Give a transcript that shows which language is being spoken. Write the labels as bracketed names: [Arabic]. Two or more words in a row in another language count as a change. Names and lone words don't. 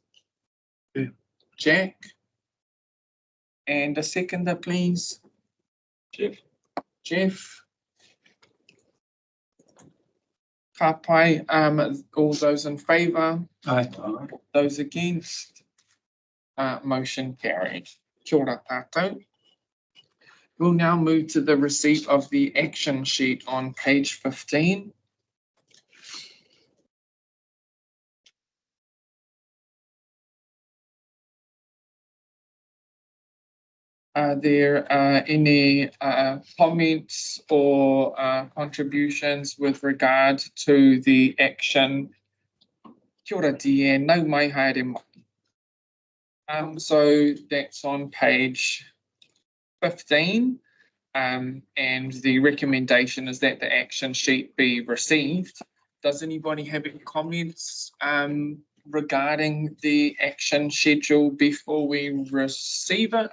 [English] Jack. And a seconder, please. Jeff. Kapai, all those in favour? Aye. Those against? Motion carried. [Māori] Kia ora tātou. [English] We'll now move to the receipt of the action sheet on page 15. Are there any comments or contributions with regard to the action? [Māori] Kia ora, Deanne, nau mai haere mai. [English] So that's on page 15, and the recommendation is that the action sheet be received. Does anybody have any comments regarding the action schedule before we receive it?